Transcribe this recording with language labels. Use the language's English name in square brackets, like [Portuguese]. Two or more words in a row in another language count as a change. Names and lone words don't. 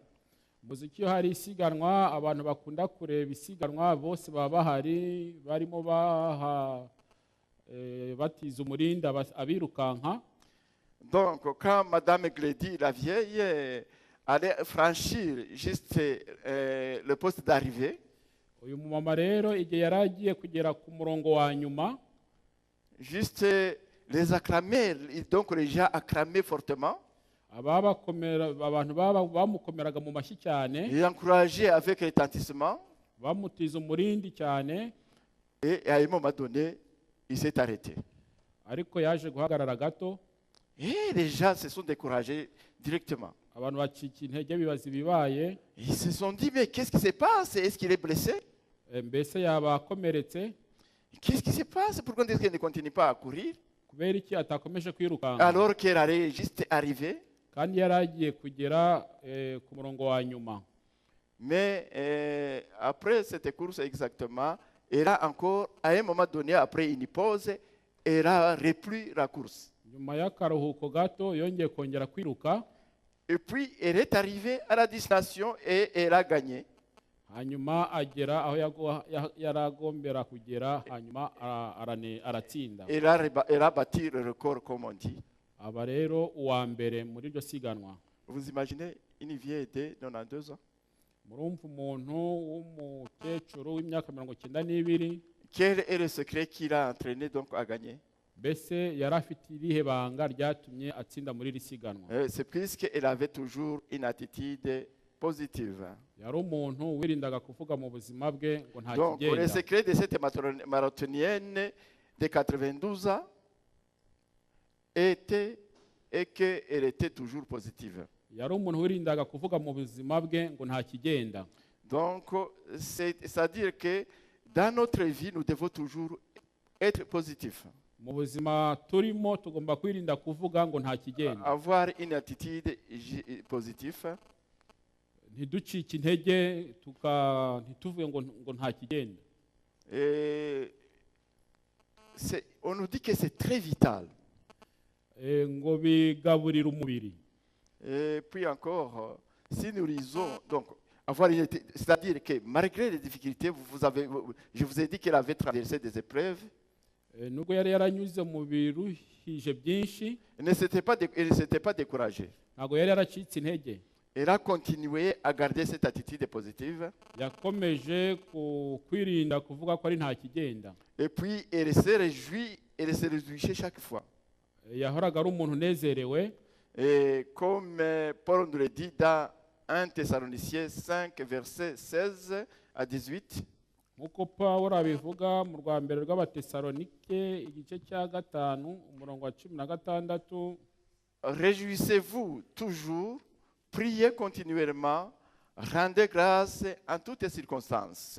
[Kinyarwanda] Muziki hari isiganwa abantu bakunda kureba isiganwa bose baba bahari barimo batiza umurinda abirukanka. [French] Donc quand Madame Glady, la vieille, allait franchir juste le poste d'arrivée, [Kinyarwanda] uyu mumama rero igihe yaragiye kugera ku murongo wa nyuma, [French] juste les acclamer, donc les gens acclamaient fortement. [Kinyarwanda] Abantu bamukomeraga mu mashyi cyane. [French] Il encourageait avec retentissement. [Kinyarwanda] Bamutiza umurindi cyane. [French] Et à un moment donné, il s'est arrêté. [Kinyarwanda] Ariko yaje guhagarara gato. [French] Et les gens se sont découragés directement. [Kinyarwanda] Abantu bacika intege bibaza ibibaye. [French] Ils se sont dit, mais qu'est-ce qui se passe? Est-ce qu'il est blessé? [Kinyarwanda] Mbese yaba akomeretse? [French] Qu'est-ce qui se passe? Pourquoi est-ce qu'elle ne continue pas à courir [Kinyarwanda] kubera iki atakomeje kwirukanka [French] alors qu'elle allait juste arriver? [Kinyarwanda] kandi yari agiye kugera ku murongo wa nyuma. [French] Mais après cette course exactement, elle a encore, à un moment donné, après une pause, elle a repris la course. [Kinyarwanda] Nyuma y'akaruhuko gato yongeye kongera kwiruka, [French] Et puis, elle est arrivée à la destination et elle a gagné. [Kinyarwanda] hanyuma agera aho yari agombera kugera, hanyuma aratsinda. [French] Elle a battu le record, comme on dit. [Kinyarwanda] Aba rero uwa mbere muri iryo siganwa. [French] Vous imaginez une vieille de 92 ans? [Kinyarwanda] Murumva umuntu w'umukecuru w'imyaka 92, [French] Quel est le secret qui l'a entraîné donc à gagner? [Kinyarwanda] mbese yari afite irihe banga ryatumye atsinda muri iri siganwa? [French] C'est puisqu'elle avait toujours une attitude positive. [Kinyarwanda] Yari umuntu wirindaga kuvuga mu buzima bwe ngo nta [French] Donc, le [Kinyarwanda] kigenda. [French] secret de cette marathonienne de 92 ans était qu'elle était toujours positive. [Kinyarwanda] Yari umuntu wirindaga kuvuga mu buzima bwe ngo nta kigenda. [French] Donc, c'est-à-dire que dans notre vie, nous devons toujours être positifs. [Kinyarwanda] Mu buzima turimo tugomba kwirinda kuvuga ngo nta kigenda. [French] Avoir une attitude positive. [Kinyarwanda] Ntiducike intege ntituvuge ngo nta kigenda. [French] On nous dit que c'est très vital. [Kinyarwanda] Ngo bigaburira umubiri. [French] Et puis encore, si nous lisons, donc, c'est-à-dire que malgré les difficultés, je vous ai dit qu'elle avait traversé des épreuves. [Kinyarwanda] Nubwo yari yaranyuze mu biruhije byinshi, [French] Elle ne s'était pas découragée. [Kinyarwanda] ntabwo yari yaracitse intege. [French] Elle a continué à garder cette attitude positive. [Kinyarwanda] Yakomeje kwirinda kuvuga ko ari nta kigenda. [French] Et puis, elle se réjouissait chaque fois. [Kinyarwanda] Yahoraga ari umuntu unezerewe. [French] Et comme Paul nous le dit dans 1 Thessaloniciens 5, versets 16 à 18, [Kinyarwanda] nk'uko Pawulo abivuga mu rwa mbere rw'Abatesalonike igice cya 5 umurongo wa 16, [French] réjouissez-vous toujours, priez continuellement, rendez grâce en toutes circonstances.